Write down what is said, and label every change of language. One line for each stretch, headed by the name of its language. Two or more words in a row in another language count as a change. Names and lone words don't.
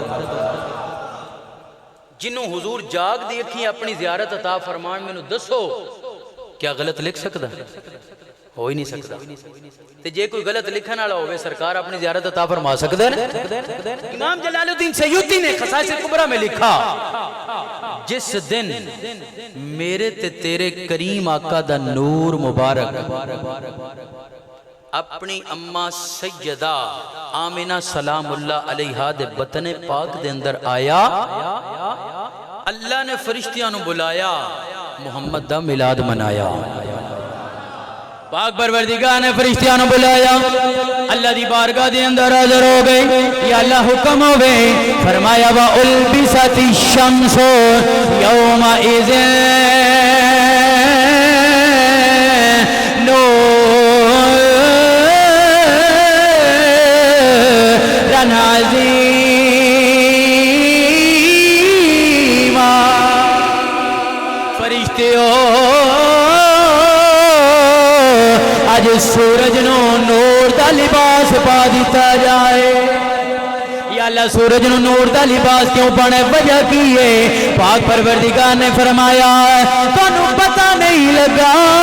Punjabi: جنہوں حضور جاگ دی اکھیں اپنی زیارت عطا فرمان میں نو دسو کیا غلط لکھ سکتا ہو ہی نہیں سکتا تے جے کوئی غلط لکھن والا ہوئے سرکار اپنی زیارت عطا فرما سکتے ہیں امام جلال الدین سیوطی نے خصائص کبریٰ میں لکھا جس دن میرے تے تیرے کریم آقا دا نور مبارک اپنی اماں سیدہ آمنہ سلام اللہ علیہا دے بطن پاک دے اندر آیا اللہ نے فرشتیاں نو بلایا محمد دا میلاد منایا پاک پروردگار نے فرشتیاں نو بلایا اللہ دی بارگاہ دے اندر حاضر ہو گئے یا اللہ حکم ہو گئے فرمایا
Arabic: وَأُلْبِسَتِ الشَّمْسُ يَوْمَئِذٍ نُورًا عَظِيمًا
Punjabi: فرشتیوں آج سورج نو نور دا لباس پا دیتا جائے یا اللہ سورج نو نور دا لباس کیوں پانے وجہ کی ہے پاک پروردگار نے فرمایا تانوں پتہ نہیں لگا